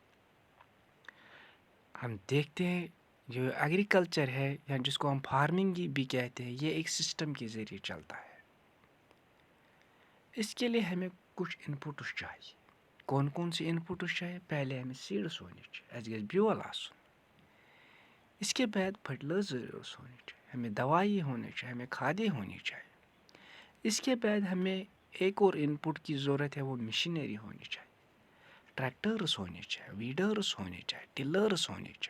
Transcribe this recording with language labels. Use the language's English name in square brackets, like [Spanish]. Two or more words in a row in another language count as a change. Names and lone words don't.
[Urdu] ہم دیکھتے ہیں جو ایگریکلچر ہے یا جس کو ہم فارمنگ بھی کہتے ہیں، یہ ایک سسٹم کے ذریعے چلتا ہے۔ اس کے لیے ہمیں کچھ ان پٹس چاہیے۔ کون کون سی ان پٹس چاہیے؟ پہلے ہمیں سیڈس ہونی چاہیے، [Kashmiri] اَسہِ گژھِ بیول آسُن۔ [Urdu] اس کے بعد فرٹیلائزرس ہونے چاہیے، ہمیں دوائی ہونی چاہیے، ہمیں کھادیں ہونی چاہیے۔ اس کے بعد ہمیں ایک اور ان پٹ کی ضرورت ہے، وہ مشینری ہونی چاہیے، ٹریکٹرس ہونے چاہیے، ویڈرس ہونے چاہیے، ٹلرس ہونے چاہیے۔